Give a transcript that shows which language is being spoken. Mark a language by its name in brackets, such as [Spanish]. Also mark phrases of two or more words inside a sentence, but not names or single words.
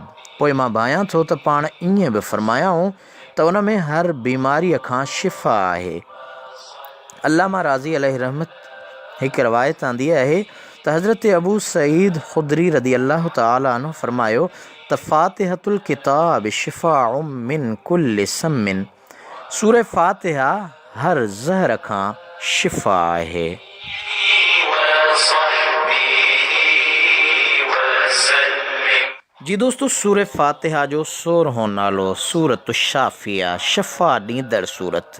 [Sindhi] पोइ मां भायां थो त पाण ईअं बि फ़रमायाऊं त उन में हर बीमारीअ खां शिफ़ा आहे। अल्लामा राज़ी [Arabic] عليه رحمة [Sindhi] हिकु रवायत आंदी आहे त हज़रत अबू सईद ख़ुदरी [Arabic] رضي الله تعالى عنه [Sindhi] फ़रमायो त [Arabic] فاتحة الكتاب شفاء من كل سم, [Sindhi] सूरह फ़ातिहा हर ज़हर खां शिफ़ा आहे। जी दोस्तों, सूरह फ़ातिहा जो 16हों नालो सूरत शाफ़िया, शफ़ा ॾींदड़ सूरत।